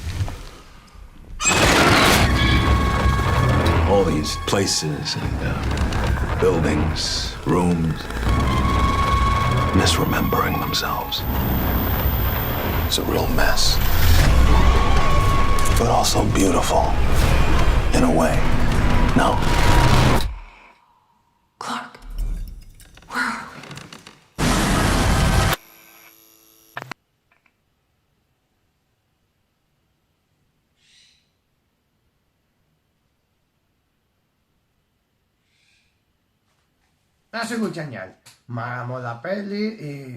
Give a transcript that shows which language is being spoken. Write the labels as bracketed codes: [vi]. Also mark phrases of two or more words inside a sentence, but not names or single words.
[en] All these places and buildings, rooms, misremembering themselves. It's a real mess. But also beautiful, in a way. No? Clark, where are we? [ca] Ha sigut genial. M'agrada molt la pel·li i...